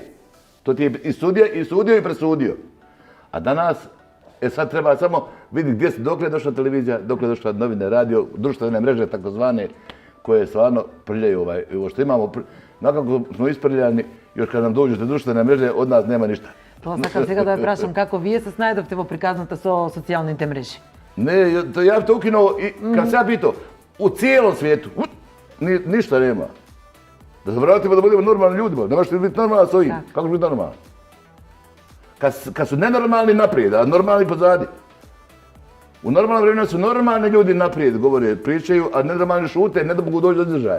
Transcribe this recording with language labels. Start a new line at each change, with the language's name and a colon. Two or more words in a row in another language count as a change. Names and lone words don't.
Bosnian: To ti je i sudija i sudio i presudio. A danas, sad treba samo vidjeti dokle je došla televizija, dokle je došla novine, radio, društvene mreže takozvane, koje stvarno prljaju ovo što imamo. Nakako smo isprljani, još kad nam dođete društvene mreže, od nas nema ništa.
Macedonian: Тоа сакам сега да ве прашам како вие се снајдовте во приказната со социјалните мрежи.
Bosnian: Не, ја те укиnuo и kad sam ja pitao, u cijelom svijetu ništa nema. Da se vratimo da budemo normalni ljudima, ne možete biti normalni s ovim. Kako će biti normalni? Kad su nenormalni naprijed, a normalni pozadi. U normalnom vremenu su normalni ljudi naprijed, govore, pričaju, a nenormalni šute, ne da mogu doći do izražaja.